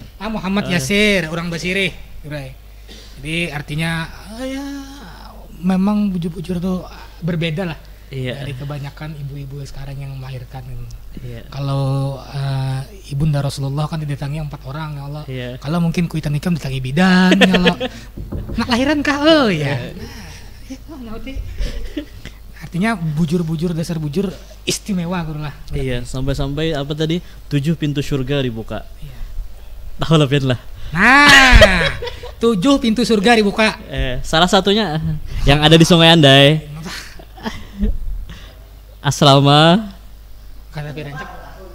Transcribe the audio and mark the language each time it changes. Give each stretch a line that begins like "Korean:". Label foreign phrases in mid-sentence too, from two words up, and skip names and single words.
Banjar: Muhammad Yasir, orang Basiri. Jadi artinya ya memang bujur-bujur tuh berbeda lah.
Indonesian: Iya. Dari kebanyakan ibu-ibu sekarang yang melahirkan. Iya. Kalau ibunda Rasulullah kan didatangi 4 orang, ya Allah. Iya.
Banjar: Kalau mungkin kuitan ikam didatangi bidan, ya Allah.
Indonesian: Nak lahiran kah? Oh ya.
Banjar: Artinya bujur-bujur, dasar bujur istimewa guru lah.
Indonesian: Iya, sampai-sampai apa tadi? 7 pintu surga dibuka. Iya. Tahu lebih lah. Nah, 7 pintu surga dibuka. Salah satunya yang ada di Sungai Andai. Asrama Kata Pirancak.